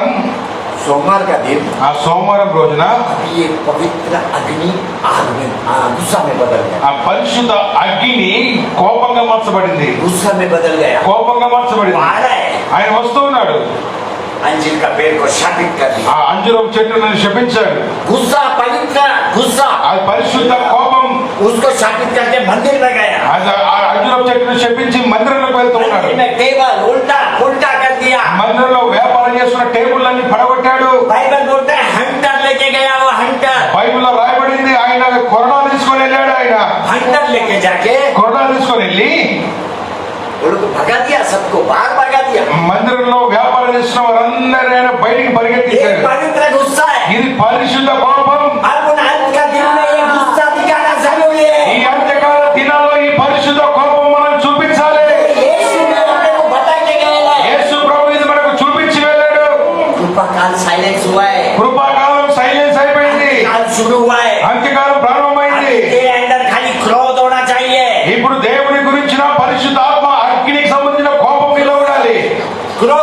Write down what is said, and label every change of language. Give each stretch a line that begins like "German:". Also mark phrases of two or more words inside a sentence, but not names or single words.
Hindi: सोमवार का दिन.
Telugu: ఆ సోమవారం రోజున
Hindi: ये पवित्र अग्नि आग में गुस्सा में बदल गया.
Telugu: ఆ పరిశుద్ధ అగ్ని కోపంగా మార్చబడింది.
Hindi: गुस्सा में बदल गया.
Telugu: కోపంగా మార్చబడింది.
Hindi: आ रहा है.
Telugu: ఆయన వస్తూ ఉన్నాడు.
Hindi: अंजीर का पेड़ को शापित कर दिया.
Telugu: ఆ అంజూరం చెట్టును శపించాడు.
Hindi: गुस्सा, पवित्र गुस्सा,
Telugu: ఆ పరిశుద్ధ కోపం
Hindi: उसको शापित करके मंदिर में गया.
Telugu: ఆ అంజూరం చెట్టును శపించి మందిరంలోకి వెళ్తూ ఉన్నాడు.
Hindi: मंदिर में टेबल उल्टा उल्टा कर दिया.
Telugu: మందిరంలో వ్యాపారం చేస్తున్న టేబుల్ అన్ని పడగొట్టాడు.
Hindi: बाइबल बोलते हैं हंटर लेके गया, वो हंटर.
Telugu: బైబిల్లో రాయబడింది ఆయన కొరడా తీసుకొని వెళ్ళాడు. ఆయన
Hindi: हंटर लेके जाके
Telugu: కొరడా తీసుకొని వెళ్ళి
Hindi: वो लोग भगा दिया, सबको बाहर भगा दिया.
Telugu: మందిరంలో వ్యాపారం చేస్తున్న వారందరూ ఆయన బయటికి
Hindi: ये
Telugu: పరిగెత్తించాడు.
Hindi: पवित्र गुस्सा है.
Telugu: ఇది పరిశుద్ధ కోపం.
Hindi: अब उन अंत का दिन में ये गुस्सा दिखाना जरूरी
Telugu: ఈ
Hindi: है.
Telugu: అంత్యకాల దినాల్లో ఈ పరిశుద్ధ కోపం మనం చూపించాలి.
Hindi: यीशु ने अपने को बता के गए हैं.
Telugu: యేసు ప్రభు ఇది మనకు చూపించి వెళ్ళాడు.
Hindi: कृपा काल साइलेंस हुआ है.
Telugu: కృపాకాలం సైలెన్స్ అయిపోయింది.
Hindi: काल शुरू हुआ है.
Telugu: అంత్యకాలం ప్రారంభమైంది.
Hindi: तेरे अंदर खाली क्रोध होना चाहिए.
Telugu: ఇప్పుడు దేవుని గురించిన పరిశుద్ధ ఆత్మ అగ్నికి సంబంధించిన కోపం ఇలా ఉండాలి.